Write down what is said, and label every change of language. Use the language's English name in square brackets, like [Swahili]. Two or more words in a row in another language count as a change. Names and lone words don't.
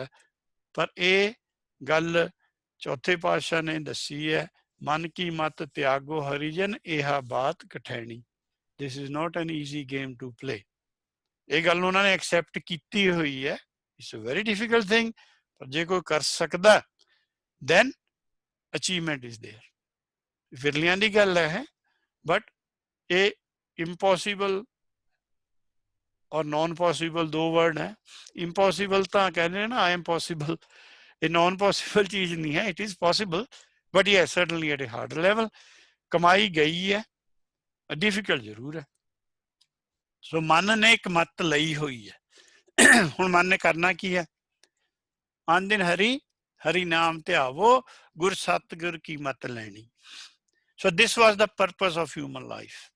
[Punjabi] ਪਰ ਇਹ ਗੱਲ ਚੌਥੇ ਪਾਤਸ਼ਾਹ ਨੇ ਦੱਸੀ ਹੈ, ਮਨ ਕੀ ਮਤ ਤਿਆਗੋ ਹਰੀਜਨ ਇਹਾ ਬਾਤ ਕਠੈਣੀ। [English] This is not an easy game to play. [Punjabi] ਇਹ ਗੱਲ ਉਹਨਾਂ ਨੇ ਐਕਸੈਪਟ ਕੀਤੀ ਹੋਈ ਹੈ। [English] It's a very difficult thing, [Punjabi] ਪਰ ਜੇ ਕੋਈ ਕਰ ਸਕਦਾ [English] then achievement is there। [Punjabi] ਵਿਰਲਿਆਂ ਦੀ ਗੱਲ ਹੈ, ਬਟ ਇਹ impossible ਔਰ [English] non possible [Punjabi] ਦੋ ਵਰਡ ਹੈ। impossible ਤਾਂ ਕਹਿੰਦੇ ਨੇ ਨਾ [English] I am possible, [Punjabi] ਇਹ [English] non possible [Punjabi] ਚੀਜ਼ ਨਹੀਂ ਹੈ, [English] it is possible but yes certainly at a hard level। [Punjabi] ਕਮਾਈ ਗਈ ਹੈ, difficult ਜ਼ਰੂਰ ਹੈ। ਸੋ ਮਨ ਨੇ ਇੱਕ ਮੱਤ ਲਈ ਹੋਈ ਹੈ। ਹੁਣ ਮਨ ਨੇ ਕਰਨਾ ਕੀ ਹੈ? ਆਨ ਦਿਨ ਹਰੀ ਨਾਮ ਧਿਆਵੋ, ਗੁਰ ਸਤਿਗੁਰ ਕੀ ਮਤ ਲੈਣੀ। [English] So this was the purpose of human life.